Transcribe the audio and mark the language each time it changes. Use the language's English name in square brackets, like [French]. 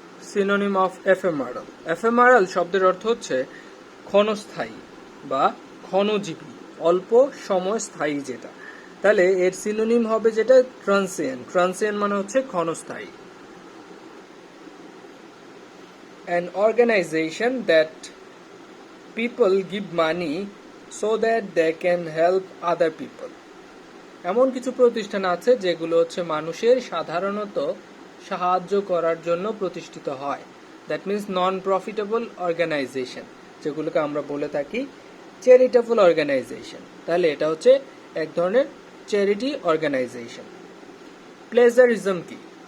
[Bangla] Synonym of এফেমারাল। এফেমারাল শব্দের অর্থ হচ্ছে ক্ষণস্থায়ী বা ক্ষণজীবী, অল্প সময় স্থায়ী যেটা। তাহলে এর সিনোনিম হবে যেটা ট্রান্সিয়েন্ট। ট্রান্সিয়েন্ট মানে হচ্ছে ক্ষণস্থায়ী। [English] An organization that people give money so that they can help other people. [Bangla] এমন কিছু প্রতিষ্ঠান আছে যেগুলো হচ্ছে মানুষের সাধারণত সাহায্য করার জন্য প্রতিষ্ঠিত হয়। [English] that means non profitable organisation, [Bangla] যেগুলোকে আমরা বলে থাকি চ্যারিটেবল অর্গানাইজেশন। তাহলে এটা হচ্ছে এক ধরনের চ্যারিটি অর্গানাইজেশন। প্লেজারিজম কি?